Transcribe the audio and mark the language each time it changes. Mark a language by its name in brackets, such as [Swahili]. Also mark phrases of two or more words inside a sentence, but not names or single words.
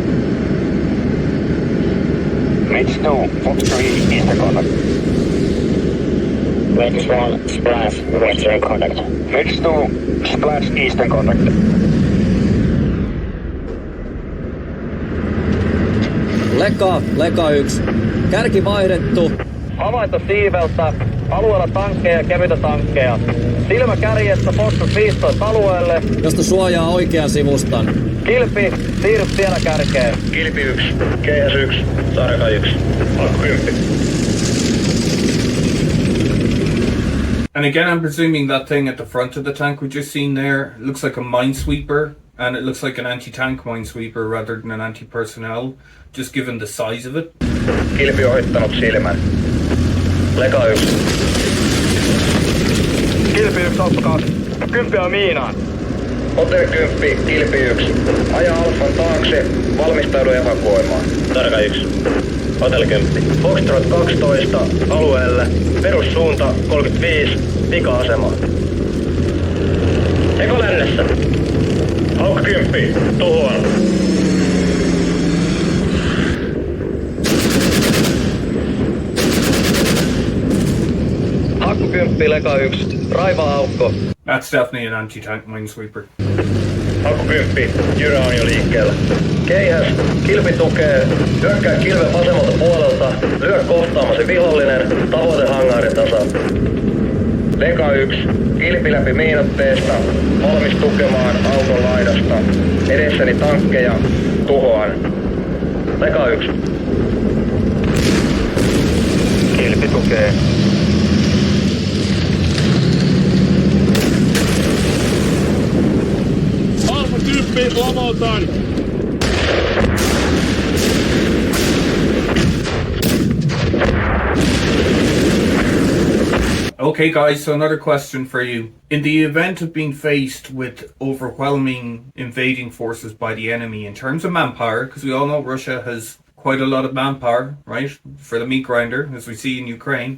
[English] Matrix 2, Fox 3, eastern contact. Matrix 1, Splash, western contact. Matrix 2, Splash, eastern contact. [Finnish] Leka 1. Kärki vaihdettu. Havaittu siiveltä. Alueella tankkeja ja kevyitä tankkeja. Silmä kärjessä Foxtrot 15 alueelle. Josta suojaa oikean sivustan. Kilpi, siirry siellä kärkeen. Kilpi 1, GS 1, Sarka 1, Akku 10. [English] And again, I'm presuming that thing at the front of the tank we just seen there looks like a minesweeper, and it looks like an anti-tank minesweeper rather than an anti-personnel, just given the size of it. [Finnish] Kilpi ohittanut silmän. Leka 1. Kilpi 1, Alppa 2. 10 on miinaan. Hotel 10, Kilpi 1. Aja Alfan taakse, valmistaudu evakuoimaan. Tarka 1. Hotel 10. Foxtrot 12, alueelle. Perussuunta 35, vika-asema. Eko lännessä. Haukka 10, tuhoa. Akku 10, Leka 1. Raiva aukko. [English] That's definitely an anti-tank minesweeper. [Finnish] Akku 10, Jyrä on jo liikkeellä. Keihäs, Kilpi tukee. Hyökkää kilven vasemmalta puolelta. Lyö kohtaamasi vihollinen. Tavoite hangaarin tasa. Leka 1, kilpi läpi miinotteesta, valmis tukemaan auton laidasta. Edessäni tankkeja, tuhoan. Leka 1. Kilpi tukee. Alfa-tyyppi lamautan! [English] Okay guys, so another question for you. In the event of being faced with overwhelming invading forces by the enemy in terms of manpower, because we all know Russia has quite a lot of manpower, right, for the meat grinder, as we see in Ukraine.